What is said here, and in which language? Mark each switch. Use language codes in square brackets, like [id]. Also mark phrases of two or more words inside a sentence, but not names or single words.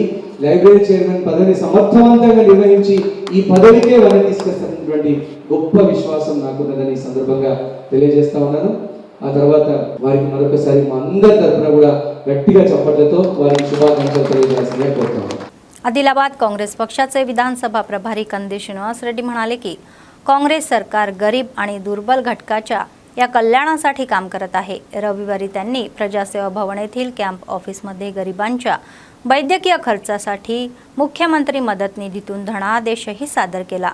[te] లైబ్రరీ చైర్మన్ పదవిని సమర్థవంతంగా నిర్వహించి ఈ పదవికే వన్నె తీసుకొస్తున్నటువంటి గొప్ప విశ్వాసం నాకున్నదని సందర్భంగా తెలియజేస్తా ఉన్నాను. ఆ తర్వాత వారికి మరొకసారి మా అందరి తరఫున కూడా గట్టిగా చప్పట్లతో వారికి శుభాకాంక్షలు తెలియజేయాల్సిందిగా కోరుతున్నాను. [mr] आदिलाबाद काँग्रेस पक्षाचे विधानसभा प्रभारी कंदी श्रीनिवास रेड्डी म्हणाले की काँग्रेस सरकार गरीब आणि दुर्बल घटकाच्या या कल्याणासाठी काम करत आहे. रविवारी त्यांनी प्रजासेवा भवन येथील कॅम्प ऑफिसमध्ये गरिबांच्या वैद्यकीय खर्चासाठी मुख्यमंत्री मदत निधीतून धनादेशही सादर केला.